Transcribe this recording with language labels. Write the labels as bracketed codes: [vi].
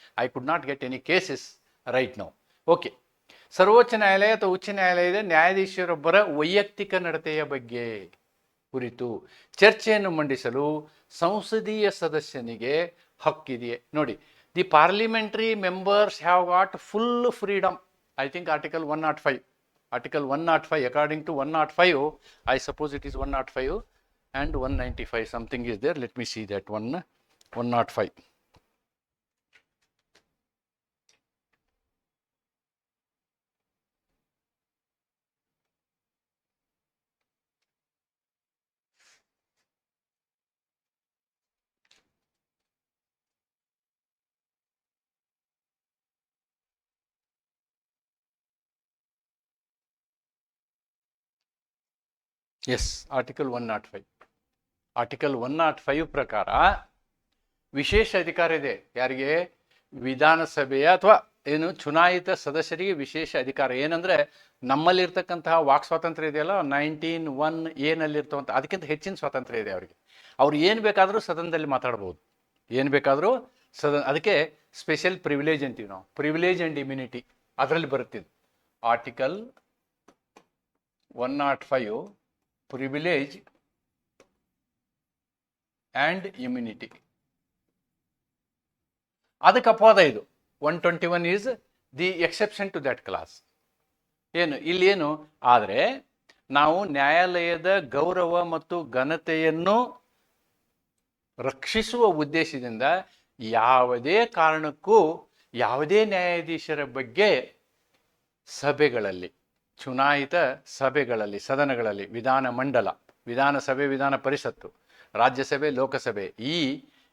[en] I could not get any cases right now. [kn] Okay, ಸರ್ವೋಚ್ಚ ನ್ಯಾಯಾಲಯ ಅಥವಾ ಉಚ್ಚ ನ್ಯಾಯಾಲಯದ ನ್ಯಾಯಾಧೀಶರೊಬ್ಬರ ವೈಯಕ್ತಿಕ ನಡತೆಯ ಬಗ್ಗೆ ಕುರಿತು ಚರ್ಚೆಯನ್ನು ಮಂಡಿಸಲು ಸಂಸದೀಯ ಸದಸ್ಯನಿಗೆ ಹಕ್ಕಿದೆಯೇ? ನೋಡಿ, [en] The parliamentary members have got full freedom. I think article 105. Article 105, according to 105, I suppose it is 105 and 195, something is there. Let me see that one. 105. [kn] S, article 105. Article 105 ಪ್ರಕಾರ ವಿಶೇಷ ಅಧಿಕಾರ ಇದೆ. ಯಾರಿಗೆ? ವಿಧಾನಸಭೆಯ ಅಥವಾ ಏನು ಚುನಾಯಿತ ಸದಸ್ಯರಿಗೆ ವಿಶೇಷ ಅಧಿಕಾರ. ಏನಂದರೆ, ನಮ್ಮಲ್ಲಿರ್ತಕ್ಕಂತಹ ವಾಕ್ ಸ್ವಾತಂತ್ರ್ಯ ಇದೆಯಲ್ಲ 19(1)A ನಲ್ಲಿರ್ತವಂಥ ಅದಕ್ಕಿಂತ ಹೆಚ್ಚಿನ ಸ್ವಾತಂತ್ರ್ಯ ಇದೆ ಅವರಿಗೆ. ಅವ್ರು ಏನು ಬೇಕಾದರೂ ಸದನದಲ್ಲಿ ಮಾತಾಡ್ಬೋದು, ಏನು ಬೇಕಾದರೂ ಅದಕ್ಕೆ ಸ್ಪೆಷಲ್ ಪ್ರಿವಿಲೇಜ್ ಅಂತೀವಿ ನಾವು, ಪ್ರಿವಿಲೇಜ್ ಆ್ಯಂಡ್ ಇಮ್ಯುನಿಟಿ ಅದರಲ್ಲಿ ಬರುತ್ತಿದ್ದು. [en] Article 105 privilege and immunity. [kn] ಅದಕ್ಕೆ ಅಪವಾದ ಇದು. [en] 121 is the exception to that clause. [kn] ಏನು ಇಲ್ಲೇನು ಆದರೆ, ನಾವು ನ್ಯಾಯಾಲಯದ ಗೌರವ ಮತ್ತು ಘನತೆಯನ್ನು ರಕ್ಷಿಸುವ ಉದ್ದೇಶದಿಂದ ಯಾವುದೇ ಕಾರಣಕ್ಕೂ ಯಾವುದೇ ನ್ಯಾಯಾಧೀಶರ ಬಗ್ಗೆ ಸಭೆಗಳಲ್ಲಿ, ಚುನಾಯಿತ ಸಭೆಗಳಲ್ಲಿ, ಸದನಗಳಲ್ಲಿ, ವಿಧಾನಮಂಡಲ, ವಿಧಾನಸಭೆ, ವಿಧಾನ ಪರಿಷತ್ತು, ರಾಜ್ಯಸಭೆ, ಲೋಕಸಭೆ, ಈ